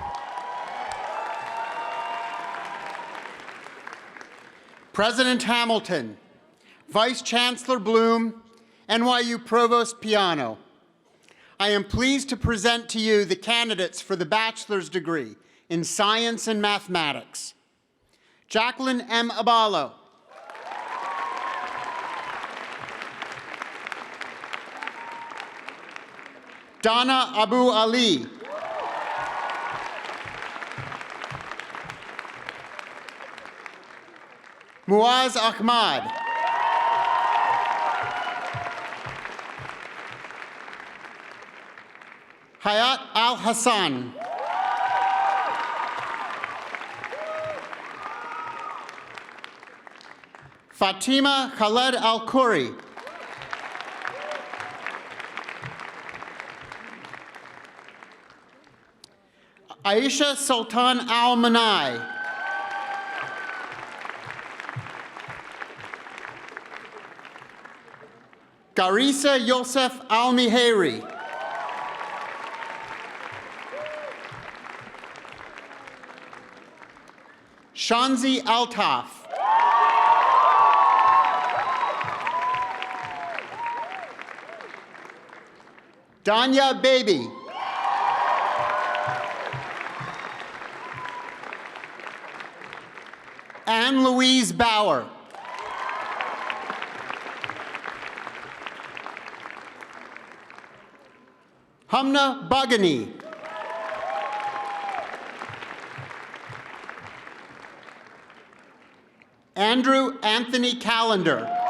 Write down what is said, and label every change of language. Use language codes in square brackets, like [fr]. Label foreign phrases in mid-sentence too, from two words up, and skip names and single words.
[en] President Hamilton, Vice Chancellor Bloom, NYU Provost Piano, I am pleased to present to you the candidates for the bachelor's degree in Science and Mathematics. Jacqueline M. Abalo. Donna Abu Ali. Muaz Ahmad. Hayat Al Hassan. Fatima Khaled Al Khoury. Aisha Sultan Al Manai. Garissa Yosef Al Miheri. Shanzi Altaf. Danya Baby. Anne Louise Bauer. Hamna Bagani. Andrew Anthony Callender.